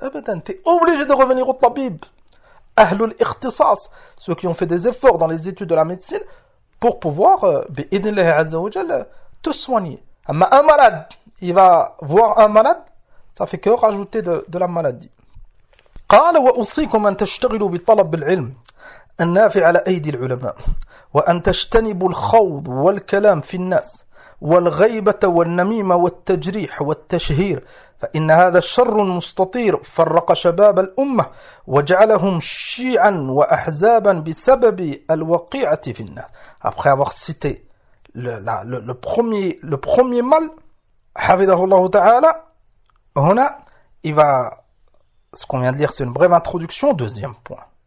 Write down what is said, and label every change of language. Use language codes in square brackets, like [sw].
[fr] Eh ben, t'es obligé de revenir au tabib. [ar] Ahlul ikhtisas, [fr] ceux qui ont fait des efforts dans les études de la médecine, pour pouvoir, [ar] bi'idnillahi azza wa jal, [fr] te soigner. Mais un malade, il va voir un malade, ça ne fait que rajouter de la maladie. [ar] قال وأوصيكم أن تشتغلوا بطلب العلم النافع على أيدي العلماء وأن تجتنبوا الخوض والكلام في الناس والغيبة والنميمة والتجريح والتشهير فإن هذا الشر مستطير فرق شباب الأمة وجعلهم شيعا وأحزابا بسبب الوقيعة في الناس. [fr] Après avoir cité le premier mal, [ar] hafidhahullahu ta'ala, [fr] هنا, il va, ce qu'on vient de lire, c'est une brève introduction, deuxième point.